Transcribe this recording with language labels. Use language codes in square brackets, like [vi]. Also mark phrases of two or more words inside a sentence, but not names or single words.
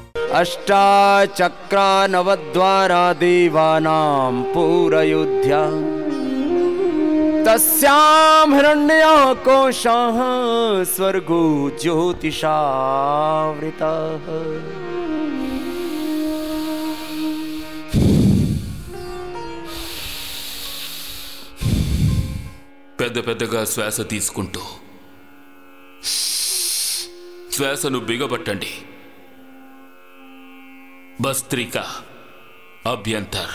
[sa] अष्टाचक्रा नवद्वारा देवानां पूरयोध्या तस्यां हिरण्यकोशः स्वर्गो ज्योतिषावृतः। [te] పెద్ద పెద్దగా శ్వాస తీసుకుంటూ శ్వాసను బిగబట్టండి. భస్త్రికా, అభ్యంతర్.